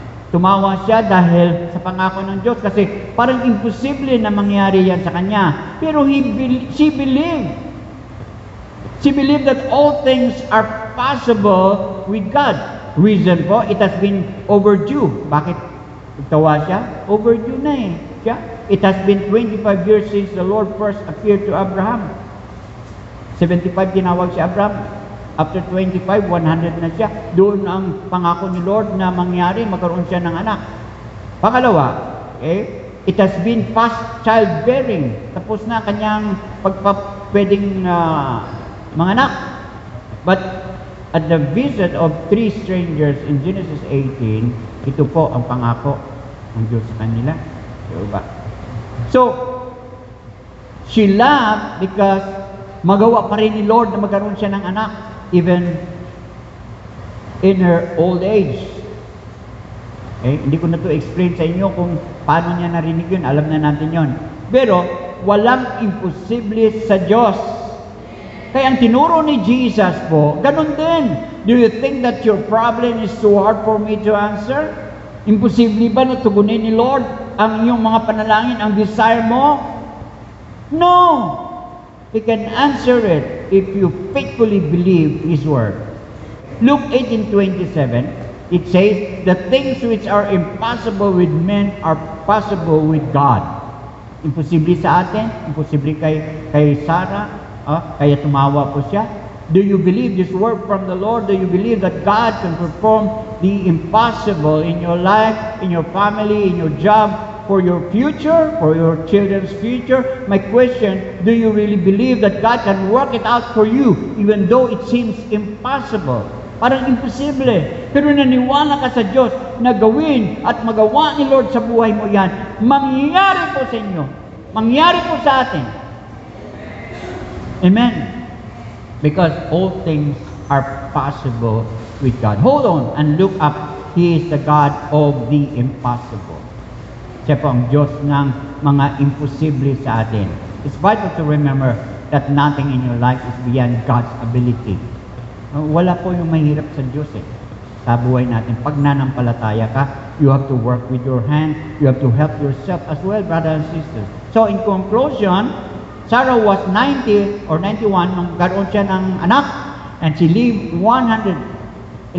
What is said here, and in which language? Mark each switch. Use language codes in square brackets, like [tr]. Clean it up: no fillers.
[tl] Tumawa siya dahil sa pangako ng Diyos kasi parang imposible na mangyari yan sa kanya. [en] Pero she believed. She believed that all things are possible with God. [tl] Reason po, [en] it has been overdue. [tl] Bakit tawa siya? Overdue na eh. Siya? [en] It has been 25 years since the Lord first appeared to Abraham. [tl] 75 tinawag si Abraham. After 25, 100 na siya. Doon ang pangako ni Lord na mangyari, magkaroon siya ng anak. [en] Pangalawa, it has been past childbearing. [tl] Tapos na kanyang pwedeng manganak. [en] But at the visit of 3 strangers in Genesis 18, [tl] ito po ang pangako ng Diyos sa kanila. Diba? [en] So, she laughed because [tl] magawa pa rin ni Lord na magkaroon siya ng anak. [en] Even in her old age. [tl] Hindi ko na to explain sa inyo kung paano niya narinig yun. Alam na natin yun. Pero, walang imposible sa Diyos. Kaya ang tinuro ni Jesus po, ganun din. [en] Do you think that your problem is too hard for me to answer? [tl] Imposible ba na tugunin ni Lord ang iyong mga panalangin, ang desire mo? [en] No! He can answer it if you faithfully believe His word. Luke 18:27, it says, the things which are impossible with men are possible with God. [tl] Imposible sa atin, imposible kay Sarah, kaya tumawa po siya. [en] Do you believe this word from the Lord? Do you believe that God can perform the impossible in your life, in your family, in your job, for your future, for your children's future? My question, do you really believe that God can work it out for you even though it seems impossible? [tl] Parang imposible. Pero naniwala ka sa Diyos na gawin at magawa ni Lord sa buhay mo yan. Mangyayari po sa inyo. Mangyayari po sa atin. Amen. [en] Because all things are possible with God. Hold on and look up. He is the God of the impossible. [tl] Siya po ang Diyos ng mga imposible sa atin. [en] It's vital to remember that nothing in your life is beyond God's ability. [tl] Wala po yung mahirap sa Diyos eh. Sa buhay natin, pag nanampalataya ka, [en] you have to work with your hand, you have to help yourself as well, brothers and sisters. So in conclusion, Sarah was 90 or 91 [tl] nung karoon siya ng anak, [en] and she lived 100.